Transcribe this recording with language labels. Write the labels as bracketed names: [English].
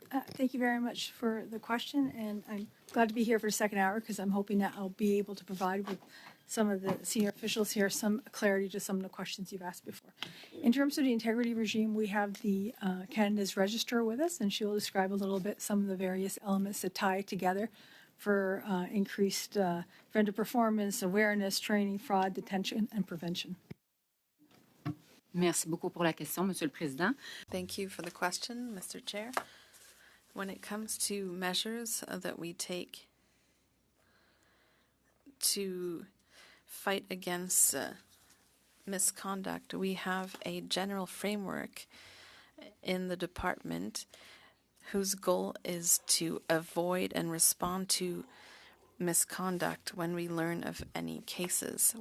[English] Thank you very much for the question, and I'm glad to be here for the second hour because I'm hoping that I'll be able to provide with some of the senior officials here some clarity to some of the questions you've asked before. In terms of the integrity regime, we have the Canada's Register with us, and she'll describe a little bit some of the various elements that tie it together for increased vendor performance, awareness, training, fraud, detection, and prevention. [French] Merci beaucoup pour la question, Monsieur le Président. [English] Thank you for the question, Mr. Chair. When it comes to measures that we take to fight against misconduct, we have a general framework in the department whose goal is to avoid and respond to misconduct when we learn of any cases.